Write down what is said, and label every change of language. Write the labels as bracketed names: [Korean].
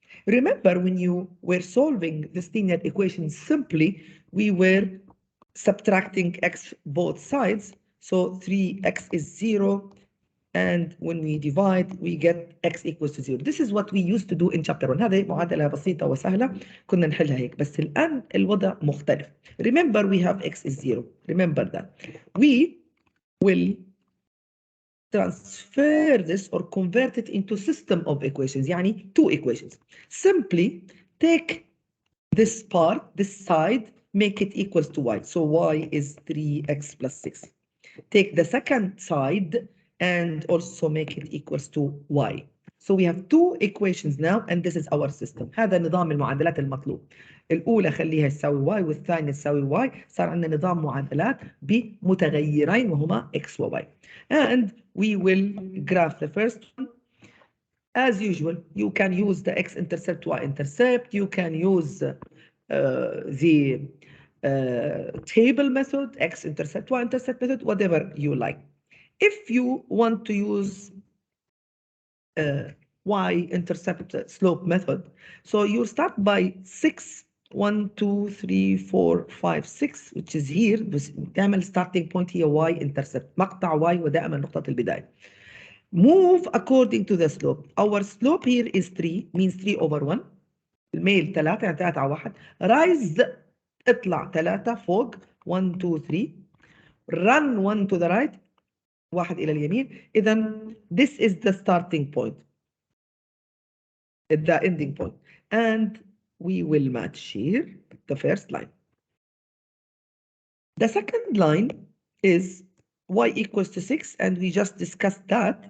[English] Remember, when you were solving this linear equation simply, we were subtracting x both sides. So 3x is 0. And when we divide, we get x equals to 0. This is what we used to do in chapter 1. [Arabic] هذه معادلة بسيطة وسهلة كنا نحلها هيك. بس الآن الوضع مختلف. [English] Remember, we have x is 0. Remember that. We will transfer this or convert it into system of equations. يعني two equations. Simply take this part, this side, make it equals to y. So y is 3x plus 6. Take the second side and also make it equals to y. So we have two equations now, and this is our system. [Arabic] هذا نظام المعادلات المطلوب. الأولى خليها تساوي y والثانية تساوي y. صار عندنا نظام معادلات بمتغيرين وهما x و y. [English] And we will graph the first one. As usual, you can use the x-intercept, y-intercept. You can use the table method, x-intercept, y-intercept method, whatever you like. If you want to use y-intercept slope method, so you start by 6 1 2 3 4 5 6 which is here. [Arabic] بس تعمل starting point هي y-intercept مقطع y ودائما نقطة البداية. [English] Move according to the slope. Our slope here is 3 means 3 over 1. [Arabic] الميل 3 يعني 3 على 1. Rise اطلع 3 فوق 1 2 3. [English] Run 1 to the right 1 [Arabic] إلى اليمين. [English] إذا this is the starting point, the ending point, and we will match here the first line. The second line is y equals to 6, and we just discussed that.